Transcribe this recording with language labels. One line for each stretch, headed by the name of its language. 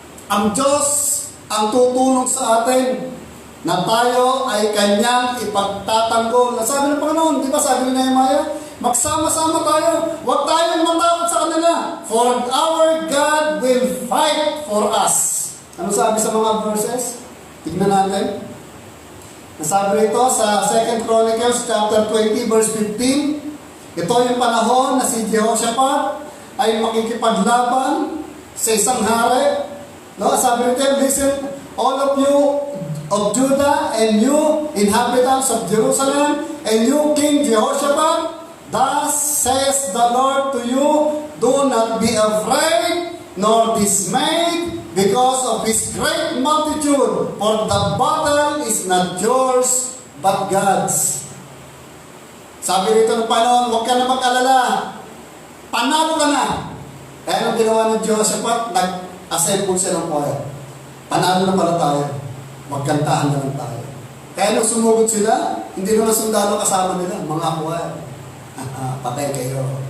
Filipino: Ang Diyos ang tutulong sa atin na tayo ay Kanyang ipagtatanggol. Sabi ng Panginoon, di ba sabi ni Nehemiah, magsama-sama tayo. Huwag tayong matakot sa kanila.
English: For our God will fight for us.
Filipino: Ano sabi sa mga verses? Tignan natin. Nasabi rito sa 2 Chronicles chapter 20 verse 15, ito yung panahon na si Jehoshaphat ay makikipaglaban sa isang hari. No, sabi rito,
English: listen, all of you of Judah and you inhabitants of Jerusalem and you King Jehoshaphat, thus says the Lord to you, do not be afraid nor dismayed because of his great multitude, for the battle is not yours but God's.
Filipino: Sabi rito ng Panginoon, huwag ka na mag-alala. Panalo ka na. Kaya nung ginawa ng Jehoshaphat, nag-assemble siya ng choir. Panalo na pala tayo. Magkantahan na lang tayo. Kaya nung sumugod sila, hindi naman sundalo kasama nila, mga choir. Patay kayo.